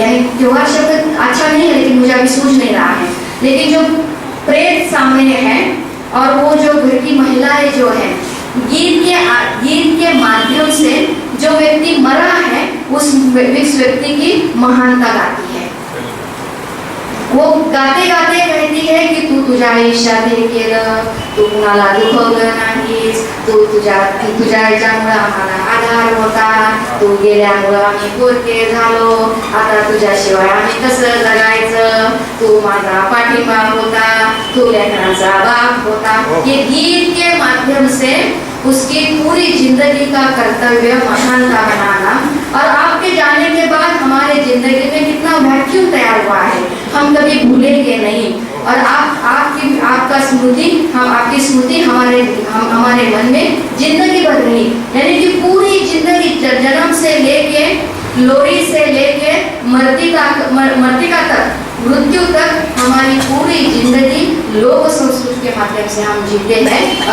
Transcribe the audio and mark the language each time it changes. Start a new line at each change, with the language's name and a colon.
Hindi: यानी त्योहार शब्द अच्छा नहीं है लेकिन मुझे अभी सूझ नहीं रहा है, लेकिन जो प्रेत सामने है और वो जो घर की महिलाएं जो है, गीत के माध्यम से जो व्यक्ति मरा है उस व्यक्ति की महानता गाती है। वो गाते गाते कहती है की
Marathi: तू तुझ्या आयुष्यात हे केलं, तू कुणाला दुखवलं नाहीस, तू तुझ्या याच्यामुळे आम्हाला आधार होता, तू गेल्यामुळे आम्ही पोरके झालो, आता तुझ्याशिवाय आम्ही कसं जगायचं, तू माझा पाठिंबा होता, तू लेकरांचा बाप होता।
Hindi: ये गीत के माध्यम से उसकी पूरी जिंदगी का कर्तव्य महानता बनाना, और आपके जाने के बाद हमारे जिंदगी में कितना वैक्यूम तैयार हुआ है, हम कभी भूलेंगे नहीं। और आपका स्मृति, हम आपकी स्मृति हमारे मन में जिंदगी भर रही, यानी कि पूरी जिंदगी जन्म से लेके लोरी से लेके मृतिका तक, मृत्यु तक हमारी पूरी जिंदगी लोक संस्कृति के माध्यम से हम जीते हैं।